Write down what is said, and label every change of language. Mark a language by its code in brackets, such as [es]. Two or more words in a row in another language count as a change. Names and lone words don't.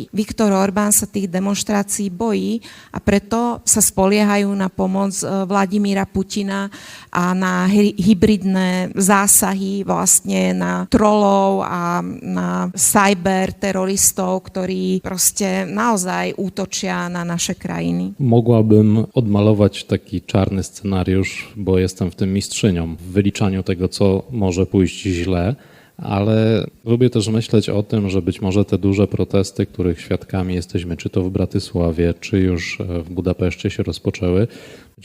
[sk] Viktor Orbán sa tých demonštrácií bojí a preto sa spoliehajú na pomoc Vladimíra Putina a na hybridné zásahy vlastne na trolov a na cyberteroristov, ktorí proste naozaj útočia na naše krajiny. [pl] Mogłabym odmalować taki czarny scenariusz, bo jestem w tym mistrzynią, w wyliczaniu tego, co może pójść źle. Ale lubię też myśleć o tym, że być może te duże protesty, których świadkami jesteśmy, czy to w Bratysławie, czy już w Budapeszcie się rozpoczęły, być